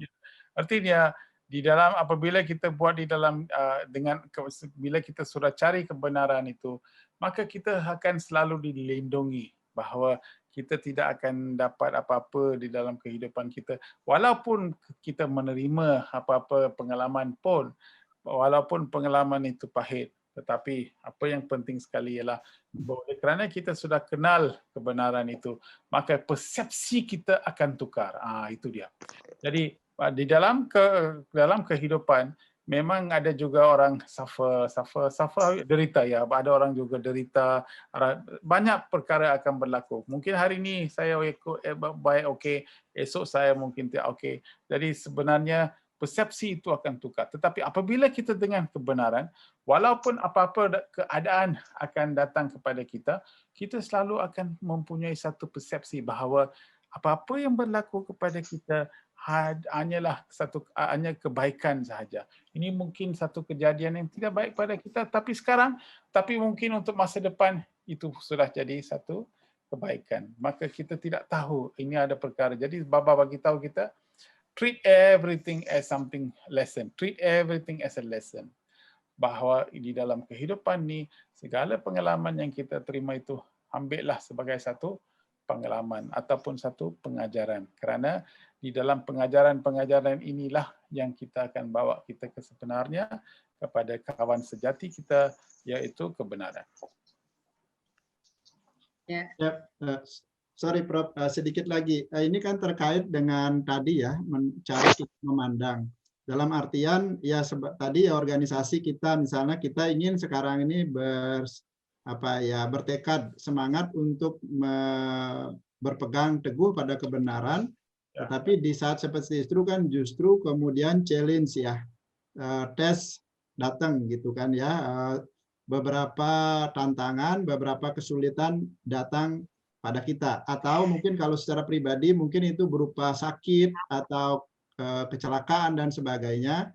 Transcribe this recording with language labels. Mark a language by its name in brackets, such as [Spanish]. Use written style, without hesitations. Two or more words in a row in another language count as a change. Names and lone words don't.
[Malay] Artinya di dalam apabila kita buat di dalam bila kita sudah cari kebenaran itu, maka kita akan selalu dilindungi bahawa kita tidak akan dapat apa-apa di dalam kehidupan kita, walaupun kita menerima apa-apa pengalaman pun, walaupun pengalaman itu pahit. Tetapi apa yang penting sekali ialah oleh kerana kita sudah kenal kebenaran itu, maka persepsi kita akan tukar. Itu dia. Jadi di dalam kehidupan memang ada juga orang suffer derita ya. Ada orang juga derita, banyak perkara akan berlaku. Mungkin hari ini saya baik okey, esok saya mungkin tidak okey. Jadi sebenarnya persepsi itu akan tukar. Tetapi apabila kita dengan kebenaran, walaupun apa-apa keadaan akan datang kepada kita, kita selalu akan mempunyai satu persepsi bahawa apa-apa yang berlaku kepada kita hanyalah hanya kebaikan sahaja. Ini mungkin satu kejadian yang tidak baik pada kita, tapi mungkin untuk masa depan itu sudah jadi satu kebaikan. Maka kita tidak tahu ini ada perkara. Jadi Baba bagi tahu kita, [English] treat everything as something lesson. Treat everything as a lesson. [Malay] Bahawa di dalam kehidupan ni, segala pengalaman yang kita terima itu, ambillah sebagai satu pengalaman ataupun satu pengajaran. Kerana di dalam pengajaran-pengajaran inilah yang kita akan bawa kita ke sebenarnya kepada kawan sejati kita, iaitu kebenaran. Ya. Sorry Prof, sedikit lagi. [Indonesian] Ini kan terkait dengan tadi ya, cara kita memandang. Dalam artian ya tadi ya organisasi kita misalnya kita ingin sekarang ini bertekad semangat untuk berpegang teguh pada kebenaran, tetapi di saat seperti itu kan justru kemudian challenge ya, tes datang gitu kan ya, beberapa tantangan, beberapa kesulitan datang pada kita, atau mungkin kalau secara pribadi mungkin itu berupa sakit atau kecelakaan dan sebagainya.